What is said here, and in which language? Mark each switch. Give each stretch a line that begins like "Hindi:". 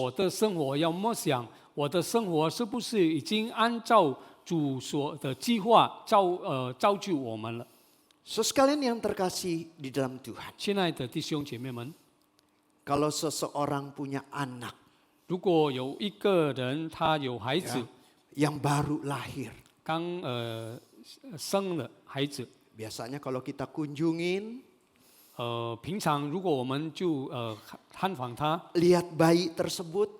Chinese: 我的生活要默想，我的生活是不是已经按照主所的计划造就我们了？
Indonesian: So sekalian yang terkasih di dalam Tuhan,
Chinese: 亲爱的弟兄姐妹们，
Indonesian: kalau seseorang punya anak
Chinese: 如果有一个人他有孩子，
Indonesian: yang baru lahir,
Chinese: 刚生了孩子，
Indonesian: biasanya kalau kita kunjungin,
Chinese: 平常如果我们就探访他，
Indonesian: lihat bayi tersebut,